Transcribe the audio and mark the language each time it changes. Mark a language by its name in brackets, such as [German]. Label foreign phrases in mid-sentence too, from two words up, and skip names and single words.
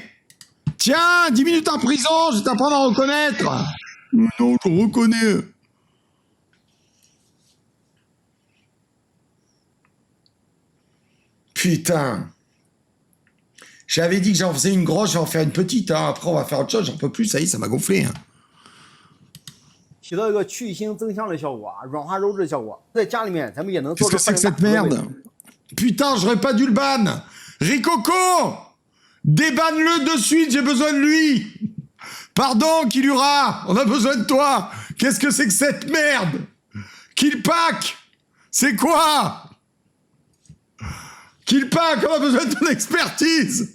[French] Tiens, 10 minutes en prison, je vais t'apprendre à reconnaître. Non, je reconnais. Putain. J'avais dit que j'en faisais une grosse, je vais en faire une petite. Hein. Après, on va faire autre chose, j'en peux plus, ça y est, ça m'a gonflé. Hein. [Chinese] 起到一个去腥增香的效果啊，软化肉质的效果。在家里面咱们也能做 [French] Qu'est-ce [Chinese] 出 [French] que c'est que [Chinese] 饭 [French] cette [Chinese] 店大厨的味 [French] merde? [Chinese] 道。 [French] Putain, j'aurais pas dû le ban. Ricoco, débanne-le de suite, j'ai besoin de lui. Pardon, Kilura, on a besoin de toi. Qu'est-ce que c'est que cette merde? Killpack, c'est quoi? Killpack, on a besoin de ton expertise.